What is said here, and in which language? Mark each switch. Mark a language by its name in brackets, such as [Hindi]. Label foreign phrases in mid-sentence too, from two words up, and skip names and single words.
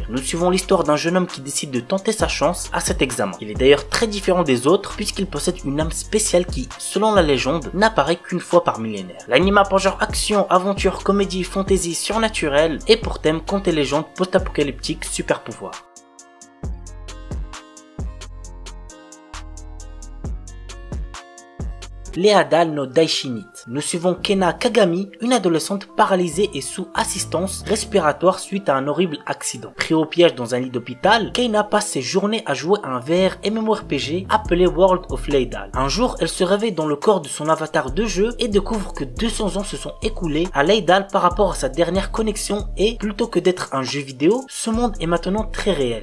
[French] Nous suivons l'histoire d'un jeune homme qui décide de tenter sa chance à cet examen. Il est d'ailleurs très différent des autres puisqu'il possède une âme spéciale qui, selon la légende, n'apparaît qu'une fois par millénaire. L'anime a pour genre action, aventure, comédie, fantasy, surnaturelle et pour thème contes et légendes post-apocalyptiques super pouvoirs. Leadal no Daishinit. Nous suivons Kena Kagami, une adolescente paralysée et sous assistance respiratoire suite à un horrible accident. Pris au piège dans un lit d'hôpital, Kena passe ses journées à jouer à un VR MMORPG appelé World of Leadal. Un jour, elle se réveille dans le corps de son avatar de jeu et découvre que 200 ans se sont écoulés à Leadal par rapport à sa dernière connexion et, plutôt que d'être un jeu vidéo, ce monde est maintenant très réel.